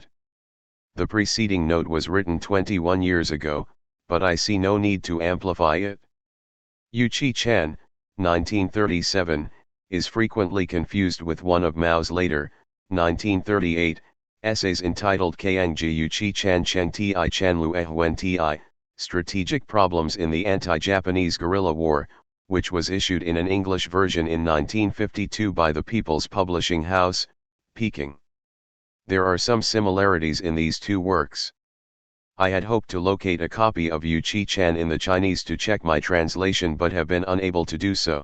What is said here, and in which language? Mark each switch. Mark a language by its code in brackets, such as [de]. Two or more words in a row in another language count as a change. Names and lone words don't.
[en] The preceding note was written 21 years ago, but I see no need to amplify it. Yu Chi-chan, 1937, is frequently confused with one of Mao's later, 1938, essays entitled Kangji Yu Chi-chan Cheng Ti Chan Lu Huen Ti, Strategic Problems in the Anti-Japanese Guerrilla War, which was issued in an English version in 1952 by the People's Publishing House, Peking. There are some similarities in these two works. I had hoped to locate a copy of Yu Chi Chan in the Chinese to check my translation but have been unable to do so.